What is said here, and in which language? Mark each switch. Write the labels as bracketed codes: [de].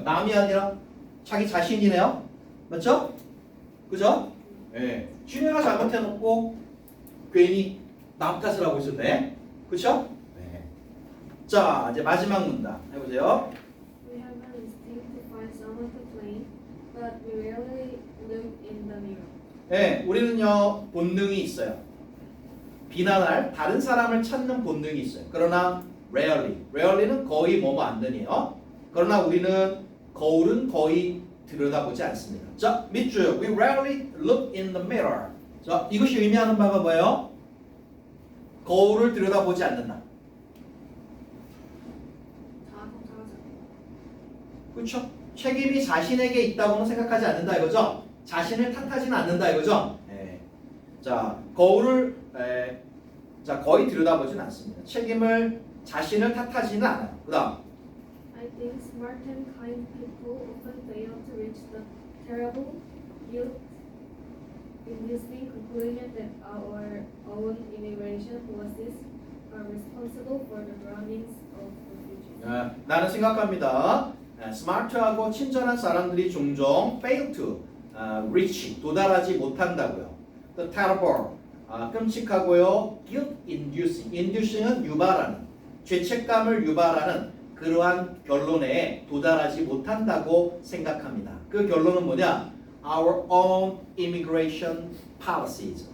[ko] 남이 아니라 자기 자신이네요. 맞죠? 그죠? 지네가 잘못해놓고 괜히 남 탓을 하고 있었네. 그쵸? 자, 이제 마지막 문단 해보세요. [en] We have an instinct to find someone to blame, but we rarely look in the mirror. [ko] 우리는요 본능이 있어요. 비난할 다른 사람을 찾는 본능이 있어요. 그러나 rarely는 거의 뭐뭐 안 되네요. 그러나 우리는 거울은 거의 들여다보지 않습니다. 자, 밑줄. [en] We rarely look in the mirror. [ko] 자, 이것이 의미하는 바가 뭐예요? 거울을 들여다보지 않는다. 그렇죠? 책임이 자신에게 있다고는 생각하지 않는다 이거죠? 자신을 탓하지는 않는다 이거죠? 자, 거울을 거의 들여다보지는 않습니다. 책임을 자신을 탓하지는 않아요. 그다음. [en] I think smart and kind people often fail to reach the terrible guilt-inducing conclusion that our own immigration policies are responsible for the drownings of refugees. [ko] 나는 생각합니다. 스마트하고 친절한 사람들이 종종 [en] fail to reach [ko] 도달하지 못한다고요. [en] The terrible [ko] 끔찍하고요. [en] guilt inducing [ko] 은 유발하는 죄책감을 유발하는 그러한 결론에 도달하지 못한다고 생각합니다. 그 결론은 뭐냐? [en] Our own immigration policies.